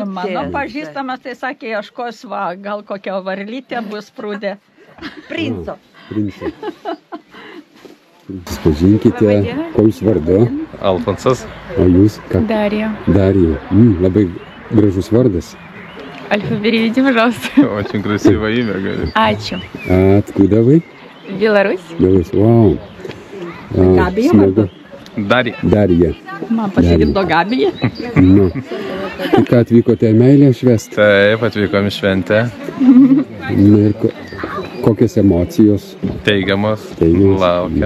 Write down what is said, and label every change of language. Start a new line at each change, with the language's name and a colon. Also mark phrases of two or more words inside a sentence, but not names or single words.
Lithuanian: Mano pažįstamas tai sakė, ieškos va, gal kokia varlytė bus prūdė. Princo. Princo. Pažinkite, koks vardu? Alfonsas. O jūs ką?
Russian: Дарья. Дарья.
Lithuanian: Labai gražus vardas.
Russian: Альфа, переведи, пожалуйста. Очень красивое имя, говорит. Ачу. Откуда вы? Беларусь. Беларусь. Вау.
Lithuanian: Gabija Smagu. Darija. Darija. Man pasigirdo Gabija. Nu. Tai ką atvykote meilę švęsti? Taip, atvykom į šventę. Na ir kokios emocijos? Teigiamos. Teigiamos. Laukiam.